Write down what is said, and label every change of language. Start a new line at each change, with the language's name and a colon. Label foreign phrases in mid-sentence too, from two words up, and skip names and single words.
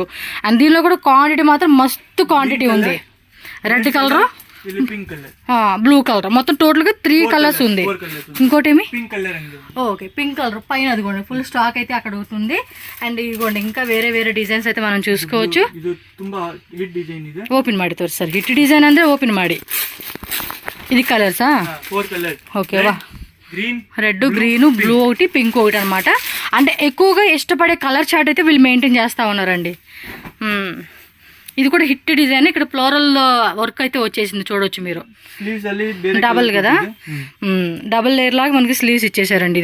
Telugu: అండ్ దీనిలో కూడా క్వాంటిటీ మాత్రం మస్తు క్వాంటిటీ ఉంది.
English: red color, blue color,
Telugu: మొత్తం టోటల్ గా 3 కలర్స్ ఉంది. ఇంకోటి ఏమి ఓకే
English: pink color
Telugu: పైన, అదిగోండి
English: full stock
Telugu: అయితే అక్కడ అవుతుంది. అండ్ ఇదిగోండి ఇంకా వేరే వేరే డిజైన్స్ అయితే మనం చూసుకోవచ్చు.
Kannada: ఓపెన్ ಮಾಡಿ ತೋರಿಸಿ,
English: hit design
Kannada: ಅಂದ್ರೆ ಓಪನ್ ಮಾಡಿ.
Telugu: ఇది కలర్సా? ఓకే, వా రెడ్, గ్రీన్, బ్లూ ఒకటి, పింక్ ఒకటి అనమాట. అంటే ఎక్కువగా ఇష్టపడే
English: color chart
Telugu: అయితే వీళ్ళు మెయింటైన్ చేస్తూ ఉన్నారండి. ఇది కూడా
English: hit design.
Telugu: ఇక్కడ
English: floral work
Telugu: అయితే వచ్చేసింది, చూడొచ్చు మీరు. డబల్ కదా,
English: double layer
Telugu: లాగా మనకి స్లీవ్స్ ఇచ్చేసారండి.